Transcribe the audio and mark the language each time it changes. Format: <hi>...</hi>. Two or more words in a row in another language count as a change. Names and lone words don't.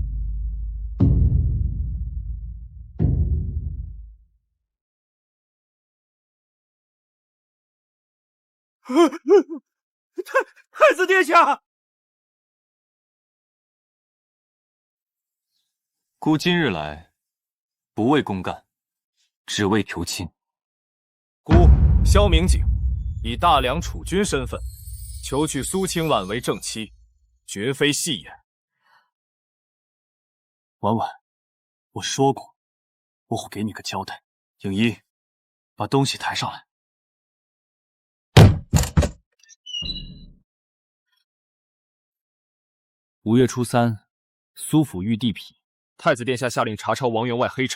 <zh>太子殿下，孤今日来，不为公干，只为求親。孤萧明景，以大梁储君身份，求娶蘇清婉為正妻，絕非戲言。婉婉，我說過，我會給你個交代。影一，把東西抬上來。5月初3，蘇府御地痞，太子殿下下令查抄王員外黑產。</zh>